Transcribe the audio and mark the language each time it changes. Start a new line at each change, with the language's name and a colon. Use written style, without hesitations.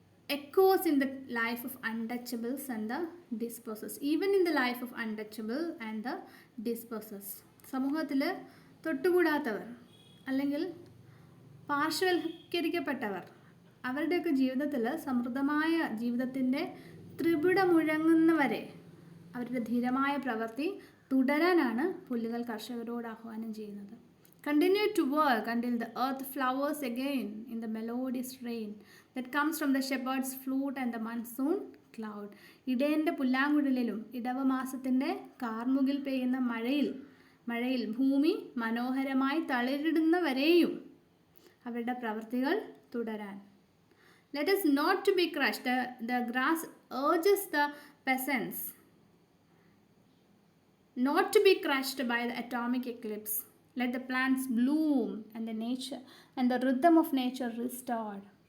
English: echoes in the life of untouchables and the dispossessed. Even in the life of untouchable and the dispossessed.
Malayalam: സമൂഹത്തിൽ തൊട്ടുകൂടാത്തവർ അല്ലെങ്കിൽ പാർശ്വവൽക്കരിക്കപ്പെട്ടവർ അവരുടെയൊക്കെ ജീവിതത്തിൽ സമൃദ്ധമായ ജീവിതത്തിൻ്റെ ത്രിപിട മുഴങ്ങുന്നവരെ അവരുടെ ധീരമായ പ്രവൃത്തി തുടരാനാണ് പുല്ലുകൾ കർഷകരോട് ആഹ്വാനം ചെയ്യുന്നത്.
English: Continue to work until the earth flowers again in the melodious rain that comes from the shepherd's flute and the monsoon cloud.
Malayalam: ഇടയൻ്റെ പുല്ലാങ്കുഴലിലും ഇടവമാസത്തിൻ്റെ കാർമുകിൽ പെയ്യുന്ന മഴയിൽ ഭൂമി മനോഹരമായി തളിരിടുന്നവരെയും അവരുടെ പ്രവൃത്തികൾ തുടരാൻ.
English: Let us not to be crushed. The grass urges the peasants not to be crushed by the atomic eclipse. Let the plants bloom and the nature and the rhythm of nature restored.